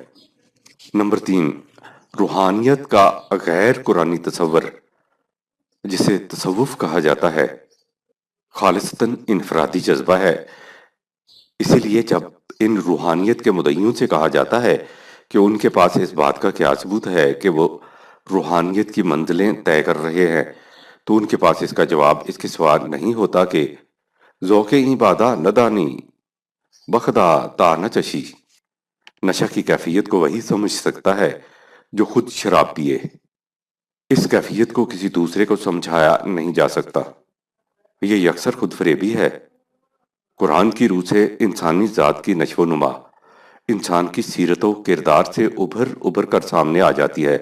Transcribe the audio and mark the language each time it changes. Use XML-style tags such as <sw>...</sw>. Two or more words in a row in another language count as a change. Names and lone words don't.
<ur>نمبر 3، روحانیت کا غیر قرآنی تصور، جسے تصوف کہا جاتا ہے، خالصتاً انفرادی جذبہ ہے۔ اسی لیے جب ان روحانیت کے مدعیوں سے کہا جاتا ہے کہ ان کے پاس اس بات کا کیا ثبوت ہے کہ وہ روحانیت کی منزلیں طے کر رہے ہیں، تو ان کے پاس اس کا جواب اس کے سوا نہیں ہوتا کہ</ur> <fa>ذوق این بادہ ندانی بخدا تا نچشی۔</fa> <ur>نشہ کی کیفیت کو وہی سمجھ سکتا ہے جو خود شراب پیے، اس کیفیت کو کسی دوسرے کو سمجھایا نہیں جا سکتا، یہ یکسر خود فریبی ہے۔ قرآن کی روح سے انسانی ذات کی نشو و نما انسان کی سیرت و کردار سے ابھر کر سامنے آ جاتی ہے۔</ur>